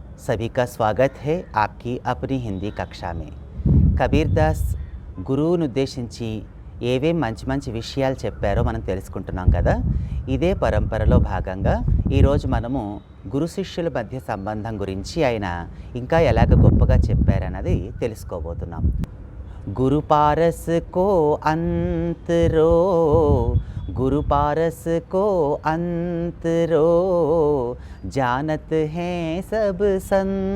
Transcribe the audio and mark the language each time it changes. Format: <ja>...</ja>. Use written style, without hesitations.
<hi>सभी का स्वागत है आपकी अपनी हिंदी कक्षा में।</hi> <te>కబీర్దాస్ గురువును ఉద్దేశించి ఏవేం మంచి మంచి విషయాలు చెప్పారో మనం తెలుసుకుంటున్నాం కదా. ఇదే పరంపరలో భాగంగా ఈరోజు మనము గురు శిష్యుల మధ్య సంబంధం గురించి ఆయన ఇంకా ఎలాగ గొప్పగా చెప్పారన్నది తెలుసుకోబోతున్నాం.</te> <hi>गुरु पारस को अंतरो, गुरु पारस को अंतरो, जानत हैं सब संत.</hi>